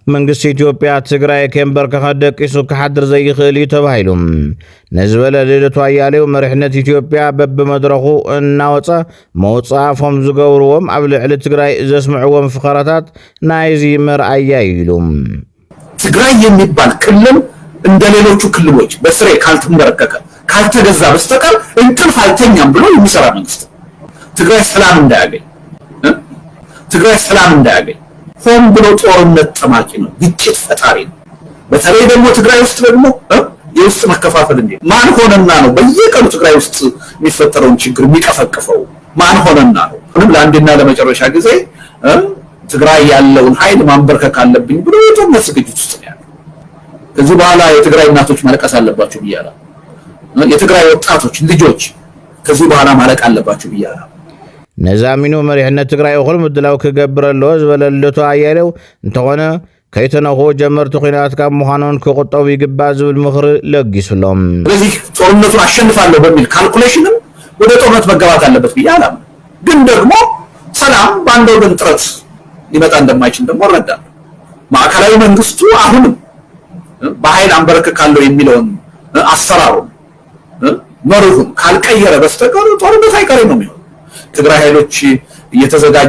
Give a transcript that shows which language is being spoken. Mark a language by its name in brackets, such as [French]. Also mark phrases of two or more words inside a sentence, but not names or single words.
[Tigrinya] መንግስቲ ኢትዮጵያ ትግራይ ከንበርከ ደቂሱ ከሓድር ዘይኽእል ተባሂሉ ነዝበለ ልደቱ አያሌው መሪሕነት ኢትዮጵያ በብመድረኹ እናወፀ መውፃፎም ዝገብርዎም ኣብ ልዕሊ ትግራይ ዘስምዕዎም ፍኸራታት ናይዚ መርአያ ኢሉ [Amharic] ትግራይ የሚባል ክልል እንደ ሌሎቹ ክልሎች በስሬ ካልተመረከከ ካልተገዛ በስተቀር እንቅልፍ አልተኛም ብሎ የሚሰራ መንግስት ትግራይ ሰላም እንዳያገኝ ሆን ብሎ ጦርነት ጠማቂ ነው፣ ግጭት ፈጣሪ ነው። በተለይ ደግሞ ትግራይ ውስጥ ደግሞ የውስጥ መከፋፈል እንዴ ማን ሆነና ነው በየቀኑ ትግራይ ውስጥ የሚፈጠረውን ችግር የሚቀፈቅፈው? ማን ሆነና ነው? ለአንድና ለመጨረሻ ጊዜ ትግራይ ያለውን ኃይል ማንበርከክ አለብኝ ብሎ የጦርነት ዝግጅት ውስጥ ነው ያለው። ከዚህ በኋላ የትግራይ እናቶች ማለቀስ አለባቸው ብያለሁ። የትግራይ ወጣቶች ልጆች ከዚህ በኋላ ማለቅ አለባቸው ብያለሁ። [Tigrinya] ነዛሚኑ መሪሕነት ትግራይ እኹል ምድላው ክገብረሎ ዝበለልቶ አያሌው እንተኾነ ከይተነኹ ጀመርቲ ኩናት ካብ ምዃኖን ክቁጠቡ ይግባእ ዝብል ምኽሪ ለጊሱሎም። [Amharic] ስለዚህ ጦርነቱን አሸንፋለሁ በሚል ካልኩሌሽንም ወደ ጦርነት መገባት አለበት ብያለሁ። ግን ደግሞ ሰላም በአንድ ወገን ጥረት ሊመጣ እንደማይችል ደግሞ እረዳለሁ። ማዕከላዊ መንግስቱ አሁንም በኃይል አንበረክካለሁ የሚለውን አሰራሩን መርሁን ካልቀየረ በስተቀር ጦርነት አይቀሬ ነው የሚሆነው። ትግራይ ኃይሎች እየተዘጋጁ